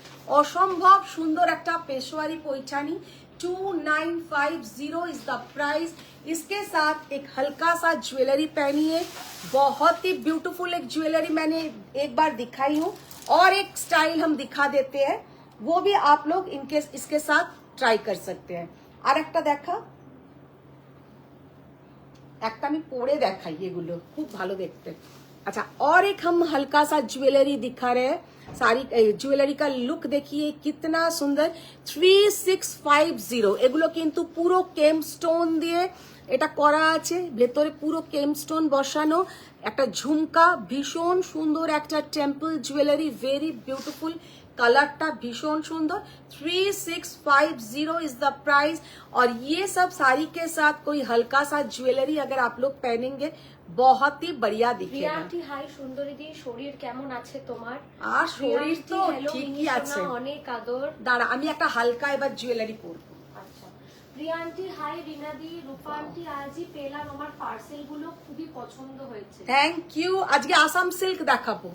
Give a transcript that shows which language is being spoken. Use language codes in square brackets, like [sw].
[bn] অসম্ভব সুন্দর একটা Peshawari Paithani 2950 [en] Is the price. [hi] इसके साथ एक हल्का सा ज्वेलरी पहनिए, बहुत ही ब्यूटीफुल एक ज्वेलरी मैंने एक बार दिखाई हूँ, और एक स्टाइल हम दिखा देते हैं, वो भी आप लोग इनके इसके साथ ट्राई कर सकते हैं। [bn] আর একটা দেখা, একটা আমি পরে দেখাই, এগুলো খুব ভালো দেখতে। [hi] अच्छा, और एक हम हल्का सा ज्वेलरी दिखा रहे हैं, सारी ज्वेलरी का लुक देखिए कितना सुंदर। [bn] 3650 এগুলো কিন্তু পুরো কেম স্টোন দিয়ে এটা করা আছে, ভেতরে পুরো কেম স্টোন বসানো, একটা ঝুমকা, ভীষণ সুন্দর একটা টেম্পল ज्वेलरी, वेरी ब्यूटीफुल, कलरটা ভীষণ সুন্দর। [en] 3650 is the price. [hi] और ये सब साड़ी के साथ कोई हल्का सा ज्वेलरी अगर आप लोग पहनेंगे बहुत ही बढ़िया दिखेगा। [bn] প্রিয়া আন্টি হাই সুন্দরী দি, শরীর কেমন আছে তোমার? আর শরীর তো ঠিকই আছে। অনেক আদর। দাঁড়া, আমি একটা হালকা এবার জুয়েলারি পরবো। আচ্ছা, প্রিয়া আন্টি হাই, রিনা দি, রূপা আন্টি, আজই পেলাম আমার পার্সেল গুলো, খুবই পছন্দ হয়েছে। Thank you. আজকে আসাম সিল্ক দেখাবো,